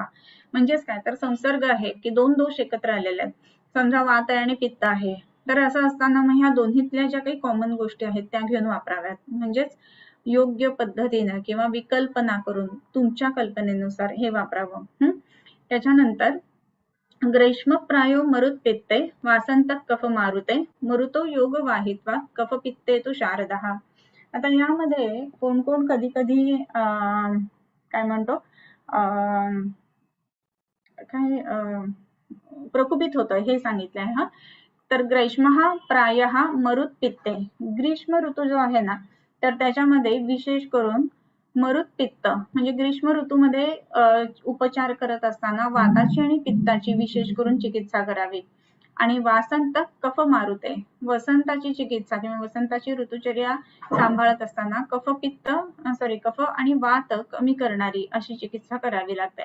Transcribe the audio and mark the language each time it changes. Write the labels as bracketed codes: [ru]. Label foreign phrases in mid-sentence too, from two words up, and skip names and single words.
[mr] म्हणजेच काय, तर संसर्ग आहे की 2 दोष एकत्र आलेले आहेत, समजा वात आहे आणि पित्त आहे, तर असं असताना मग ह्या दोन्हीतल्या ज्या काही कॉमन गोष्टी आहेत त्या घेऊन वापराव्यात. म्हणजेच योग्य पद्धतीने किंवा विकल्पना करून तुमच्या कल्पनेनुसार हे वापरावं. [sa] त्याच्यानंतर ग्रीष्म प्रायो मरुत पित्ते वासंत कफ मारुते मरुतो योग वाहित्वा कफ पित्ते तु शारदः. [mr] आता यामध्ये कोण कोण कधी कधी काय म्हणतो काय प्रकुपित होतं हे सांगितलंय हा. तर [sa] ग्रीष्म प्रायः मरुत पित्ते, [mr] ग्रीष्म ऋतू जो आहे ना तर त्याच्यामध्ये विशेष करून मरुत पित्त म्हणजे ग्रीष्म ऋतूमध्ये उपचार करत असताना वाताची आणि पित्ताची विशेष करून चिकित्सा करावी. आणि [sa] वासंत कफ मारुते, [mr] वसंताची चिकित्सा किंवा वसंताची ऋतुचर्या सांभाळत असताना कफ आणि वात कमी करणारी अशी चिकित्सा करावी लागते.